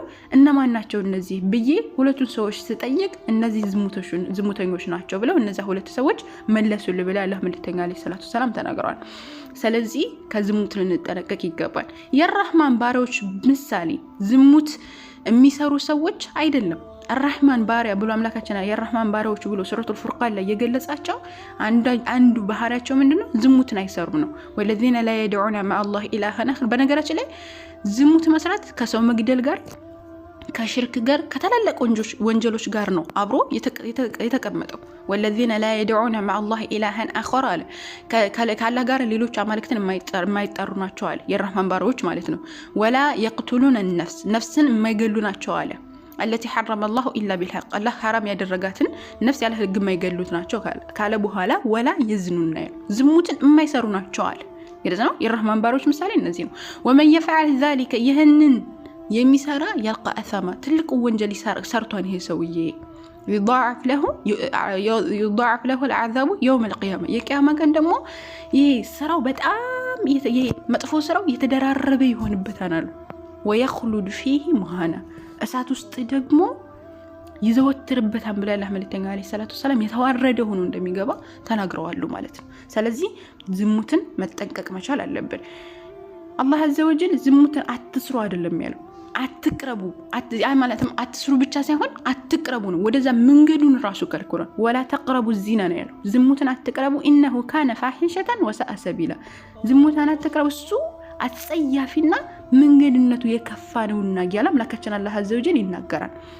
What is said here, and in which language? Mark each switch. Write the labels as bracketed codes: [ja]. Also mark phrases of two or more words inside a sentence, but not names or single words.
[am] እነማን ናቸው እነዚህ ብዬ ሁለቱን ሰዎች ስጠይቅ እነዚህ ዝሙተኞች ናቸው ብለው እነዛ 2 ሰዎች መለሱልኝ ብለው ያላህ መልእክተኛ [ar] عليه الصلاة والسلام [am] ተናግረዋል። ስለዚህ ከዝሙት ልንጠነቀቅ ይገባል። የራህማን ባሪያዎች ምሳሌ ዝሙት የሚሰሩ ሰዎች አይደለም። الرحمن ባሪያ ብሎ አምላካችን የራህማን ባሪያዎች ብሎ ሱረቱል ፉርቃን ላይ የገለጻቸው አንዱ ባህሪያቸው ምንድነው? ዝሙትን አይሰሩም ነው። [ar] والذين لا يدعون مع الله إلها آخر። [am] በነገራችን ላይ ዝሙት መስራት ከሰው መግደል ጋር ከሽርክ ጋር ከተላለቅ ወንጀሎች ጋር ነው አብሮ የተቀመጠው። [ar] والذين لا يدعون مع الله إلها آخر [am] አለ። ካላህ ጋር ሌሎች አማልክትን የማይጠሩ ናቸው አለ የራህማን ባሪያዎች ማለት ነው። [ar] ولا يقتلون النفس [am] ነፍስን የማይገሉ ናቸው አለ። [ar] التي حرم الله إلا بالحق الله حرام [am] ያደረጋትን ነፍስ ያለ ህግ የማይገሉት ናቸው ካለ በኋላ [ar] ولا يزنون [am] ዝሙትን የማይሰሩ ናቸው አለ። ግልጽ ነው። የረህማን ባሮች ምሳሌ እነዚህ ነው። [ar] ومن يفعل ذلك [am] ይህንን የሚሰራ [ar] يلقى أثاما [am] ትልቅ ወንጀል ሰርቷን ይሄ ሰውዬ [ar] يضاعف له العذاب يوم القيامة [am] የቂያማ ቀን ደግሞ ይሄ ስራው በጣም ይሄ መጥፎ ስራው የተደራረበ ይሆንበታል አሉ። [ar] ويخلد فيه مهانا [am] እሳት ውስጥ ደግሞ ይዘወትርበታል ብለ አላህ መልእክተኛ [ar] عليه الصلاة والسلام [am] የተዋረደ ሆኖ እንደሚገባ ተናግረዋል ማለት ነው። ስለዚህ ዝሙትን መጠንቀቅ መቻል አለብን። አላህ [ar] عز وجل [am] ዝሙትን አትስሩ አይደለም ያለው፣ አትቅረቡ ማለትም አትስሩ ብቻ ሳይሆን አትቅረቡ ነው። ወደዛ መንገዱን ራሱ ከልክሏል። [ar] ولا تقربوا الزنا [am] ነው ያለው። ዝሙትን አትቅረቡ [ar] إنه كان فاحشة وساء سبيلا። [am] ዝሙትን አትቅረቡ እሱ አጸያፊና መንገድነቱ የከፋ ነውና ያለ አምላካችን አላህ [ar] عز وجل [am] ይናገራል።